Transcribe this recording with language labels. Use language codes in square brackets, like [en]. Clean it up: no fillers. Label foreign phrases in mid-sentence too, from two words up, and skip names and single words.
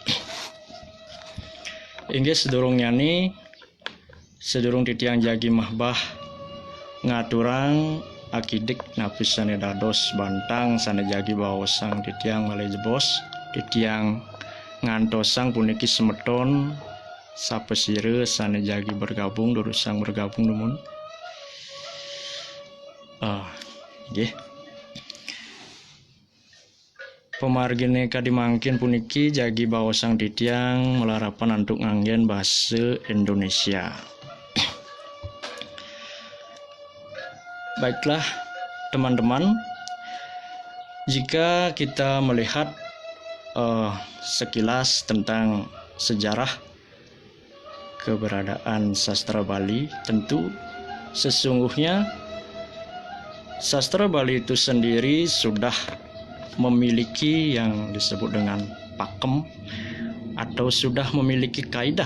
[ban] Inggih sedurung nyani sedurung titiang jagi mahbah ngaturang akidik napis sane dados bantang sane jagi bahosang titiang malih jebos titiang ngantosang puniki semeton sapesire sane jagi bergabung durusang bergabung numun nggih pemargine kadimangkin puniki jagi bahosang titiang melarapan antuk nganggen bahasa Indonesia. [id] Baiklah teman-teman, jika kita melihat sekilas tentang sejarah keberadaan sastra Bali, tentu sesungguhnya sastra Bali itu sendiri sudah memiliki yang disebut dengan pakem atau sudah memiliki kaidah.